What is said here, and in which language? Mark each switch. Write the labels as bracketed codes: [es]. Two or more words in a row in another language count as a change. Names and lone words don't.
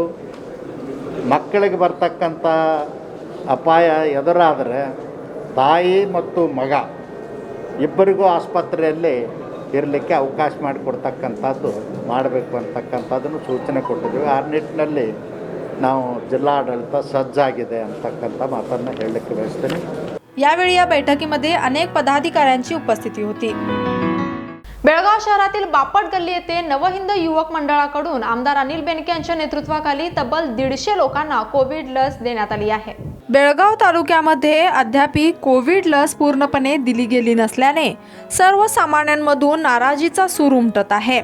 [kn] ಮಕ್ಕಳಿಗೆ ಬರ್ತಕ್ಕಂಥ ಅಪಾಯ ಎದುರಾದರೆ ತಾಯಿ ಮತ್ತು ಮಗ ಇಬ್ಬರಿಗೂ ಆಸ್ಪತ್ರೆಯಲ್ಲಿ ಇರಲಿಕ್ಕೆ ಅವಕಾಶ ಮಾಡಿಕೊಡ್ತಕ್ಕಂಥದ್ದು ಮಾಡಬೇಕು ಅಂತಕ್ಕಂಥದ್ದನ್ನು ಸೂಚನೆ ಕೊಟ್ಟಿದ್ದೀವಿ. ಆ ನಿಟ್ಟಿನಲ್ಲಿ ನಾವು ಜಿಲ್ಲಾಡಳಿತ ಸಜ್ಜಾಗಿದೆ ಅಂತಕ್ಕಂಥ मातांना ಹೇಳಲಿಕ್ಕೆ ಬಯಸ್ತೀನಿ. [mr] यावेळी या बैठकीमध्ये अनेक पदाधिकाऱ्यांची उपस्थिती होती. बेळगाव शहरातील बापट गल्ली येथे नवहिंद युवक मंडळाकडून आमदार अनिल बेनके यांच्या नेतृत्वाखाली तब्बल 150 लोकांना कोविड लस देण्यात आली आहे. बेळगाव तालुक्यामध्ये अद्याप कोविड लस पूर्णपणे दिली गेली नसल्याने सर्वसामान्यांमधून नाराजीचा सूर उमटत आहे.